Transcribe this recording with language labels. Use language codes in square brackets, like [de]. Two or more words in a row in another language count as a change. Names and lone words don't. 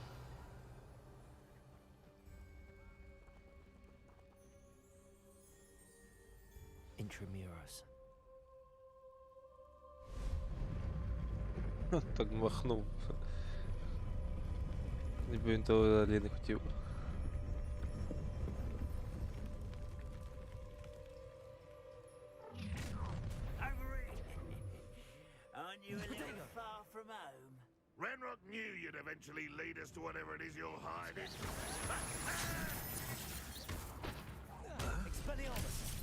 [uk] Intramuros. Так махнув. Ніби він того взагалі не хотів. [en] Aren't you a little far from home? Renrock knew you'd eventually lead us to whatever it is you're hiding. Expelliarmus.